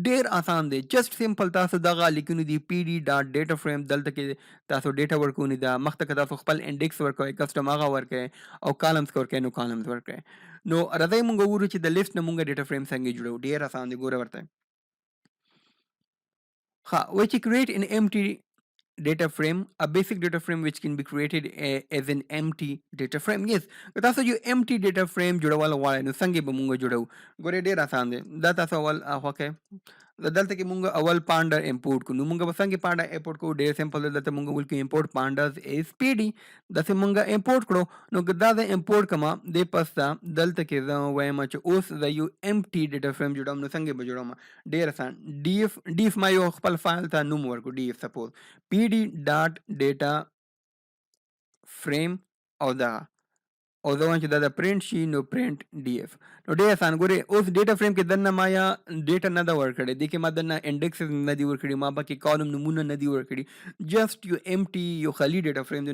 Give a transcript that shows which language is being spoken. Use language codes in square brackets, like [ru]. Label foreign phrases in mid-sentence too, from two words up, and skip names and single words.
[ps] ډېر آسان دی، [en] just simple [ps] تاسو دغه لیکونو دی [en] pd dot data frame. [ps] دلته کې تاسو ډیټا ورکونی دا مخته که تاسو خپل انډیکس ورکوئ، کسټم هغه ورکوئ، او کالمز که ورکوئ نو کالمز ورکوئ. نو راځئ مونږ وګورو چې د لیست نه مونږ [en] data frame [ps] څنګه جوړو. ډېر اسان دی، ګوره ورته وایي چې create an empty data frame, a basic data frame which can be created as an empty data frame. yes که تاسو یو [en] empty data frame [ps] جوړول غواړئ نو څنګه به مونږ جوړو. ګورئ ډېر اسان دی. دا تاسو اول وکړئ. دلته کې مونږ اول پانډا امپورټ کړو. نو مونږ به څنګه پانډا امپورټ کوو؟ ډېر سمپل دی. دلته مونږ ولیکو [en] import pandas as pd. [ps] داسې مونږ امپورټ کړو. نو که دا د امپورټ کړمه دې پسته دلته کې زه وایم چې اوس زه یو [en] empty data frame [ps] جوړوم. نو څنګه به جوړوم؟ ډېر اسان. ډیف ما یو خپل فایل ته نوم ورکړو، ډیف سپوز [en] pd dot data frame [ps] او دغه او زه وایم چې دا د پرنټ شي نو [en] print df. [ps] نو ډېر اسان ګورې اوس [en] data frame [ps] کې دننه ما یا ډیټا نه ده ورکړې، دې کې ما دننه انډیکسز نه دي ورکړي، ما پکې کالم نومونه نه دي ورکړي، جسټ یو امټي یو خالي [en] data frame [ps] دی.